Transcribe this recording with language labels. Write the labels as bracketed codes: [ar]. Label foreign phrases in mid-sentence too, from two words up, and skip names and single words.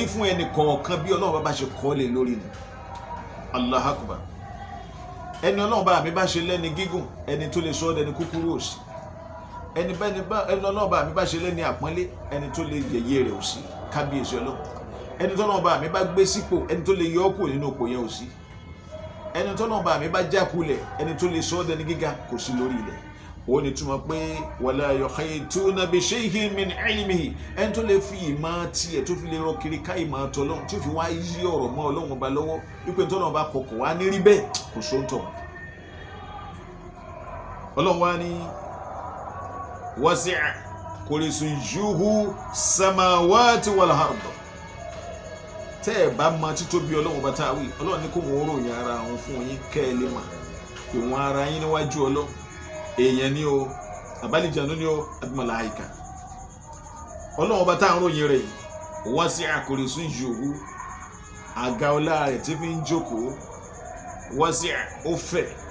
[yo] fún ẹnì kọ̀ọ̀kan bí ọlọ́run bá ṣe kọ́ lé lórí ni [ar] الله أكبر [yo] ẹni ọlọ́run bá mi bá ṣe lẹ́ni gígùn ẹni tó lè sọ ọ́ dẹni kúkúrú òsì ẹni ọlọ́run bá mi bá ṣe lẹ́ni àpọ́nlé ẹni tó lè yẹ̀yẹ́ rẹ̀ òsì kábíyèsí ọlọ́run ẹni tọ́lọ́run bá mi bá gbé sípò ẹni tó lè yọ ọ́ kúrò nínú òpó yẹn òsì ẹni tọ́lọ́run bá mi bá jákulẹ̀ ẹni tó lè sọ ọ́ dẹni gíga kò sí lórí ilẹ̀ òun ni túmọ̀ pé [ar] ولا يحيطون بشيء من علمه [yo] ẹni tó lè fi ìmọ̀ tiẹ̀ tó fi lè rọ kiri ká ìmọ̀ àtọ́lọ́run tí ó fi wá yí ọ̀rọ̀ mọ́ ọlọ́run ọba lọ́wọ́ wípé tọ́lọ́run bá kọ̀kọ̀ wá ní rí bẹ́ẹ̀ kò sóńtọ̀ ọlọ́run wá ní [ar] وسع كرسيه السماوات والأرض [yo] tẹ́ ẹ̀ bá mọ títóbi ọlọ́run bá táwí ọlọ́run ní kó wọ́n ròyìn ara wọn fún yín kẹ́ ẹ lè mà ìwọ̀n ara yín níwájú ọlọ́run èèyàn ni o àbálìjànú ni o àbí màláíkà ọlọ́run bá táwọn ròyìn rẹ̀ [ar] وسع كرسيه [yo] àga ọlá rẹ̀ tí fi ń jókòó wasi'a ó fẹ̀